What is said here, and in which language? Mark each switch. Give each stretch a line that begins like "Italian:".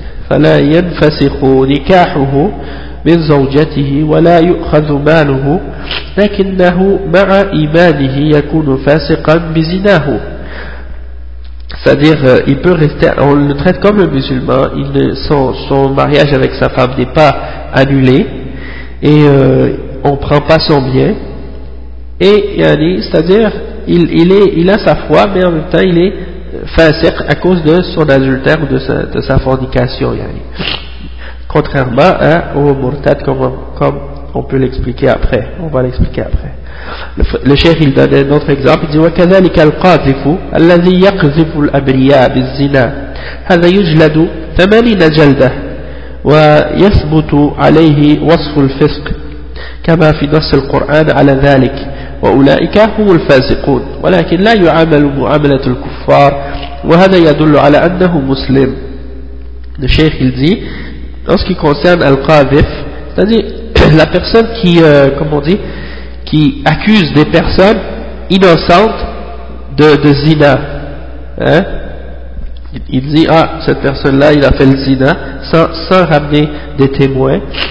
Arabic: فلا ينفسخ نكاحه من زوجته ولا يؤخذ ماله لكنه مع إيمانه يكون فاسقا بزناه.
French: C'est-à-dire, il peut rester, on le traite comme un musulman, son mariage avec sa femme n'est pas annulé, et on prend pas son bien, Et yani, c'est-à-dire, il a sa foi, mais en même temps, il est fasiq à cause de son adultère ou de sa fornication. Yani. Contrairement hein, au murtad, comme on peut l'expliquer après. On va l'expliquer après. Le cheikh, il donne un autre exemple. Il dit,
Arabic: وَكَذَلِكَ الْقَاذِفُ الَّذِي يَقْذِفُ الْأَبْرِيَاءَ بِالزِّنَا هَذَا يُجْلَدُ 80 جَلْدَةً ويثبت عليه وصف الفسق كما في نص القرآن على ذلك وأولئك هم الفاسقون ولكن لا يعامل معاملة الكفار وهذا يدل على أنه مسلم.
French: Le cheikh il dit, en ce qui concerne Al-Qadhif, c'est-à-dire la personne qui accuse des personnes innocentes de zina, hein? Il dit, ah, cette personne-là, il a fait le zina, sans ramener des témoins.